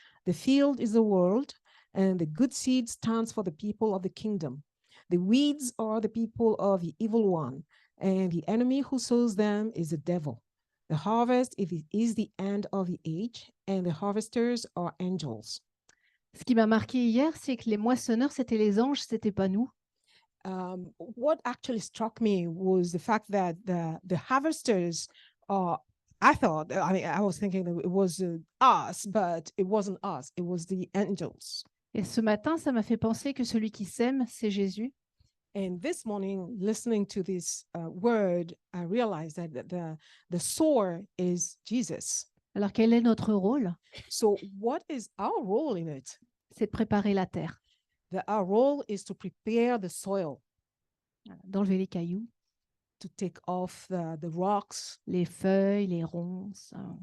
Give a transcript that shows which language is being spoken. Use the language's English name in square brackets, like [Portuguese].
[English] The field is the world, and the good seed stands for the people of the kingdom. The weeds are the people of the evil one, and the enemy who sows them is the devil. The harvest is the end of the age, and the harvesters are angels." [French] Ce qui m'a marqué hier, c'est que les moissonneurs, c'était les anges, c'était pas nous. [English] What actually struck me was the fact that the harvesters, I was thinking that it was us, but it wasn't us. It was the angels. [French] Et ce matin, ça m'a fait penser que celui qui sème, c'est Jésus. [English] And this morning, listening to this word, I realized that the sower is Jesus. [French] Alors, quel est notre rôle? [English] So what is our role in it? [French] C'est de préparer la terre, [English] Our role is to prepare the soil, [French] d'enlever les cailloux, [English] to take off the rocks, [French] les feuilles, les ronces.